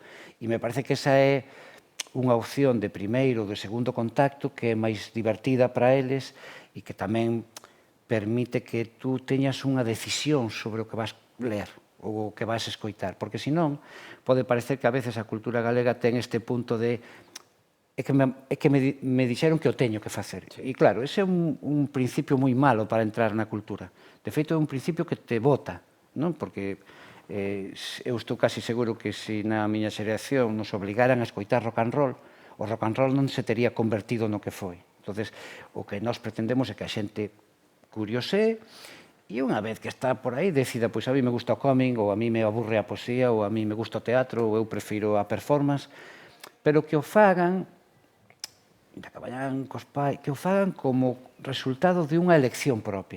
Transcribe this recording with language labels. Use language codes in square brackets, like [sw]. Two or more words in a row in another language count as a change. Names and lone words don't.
[gl] E me parece que esa é unha opción de primeiro ou de segundo contacto que é máis divertida para eles e que tamén permite que tú teñas unha decisión sobre o que vas ler ou o que vas escoitar, porque senón pode parecer que a veces a cultura galega ten este punto de é que me dixeron que o teño que facer. E claro, ese é un principio moi malo para entrar na cultura. De feito, é un principio que te bota, non? Porque eu estou casi seguro que se na miña xeración nos obligaran a escoitar [en] rock and roll, [gl] o [en] rock and roll [gl] non se tería convertido no que foi. Entonces, o que nós pretendemos é que a xente curiosee e unha vez que está por aí decida, pois a mí me gusta o cómic, ou a mí me aburre a poesía, ou a mí me gusta o teatro, ou eu prefiro a performance, pero que o fagan que o fagan como resultado de unha elección propia.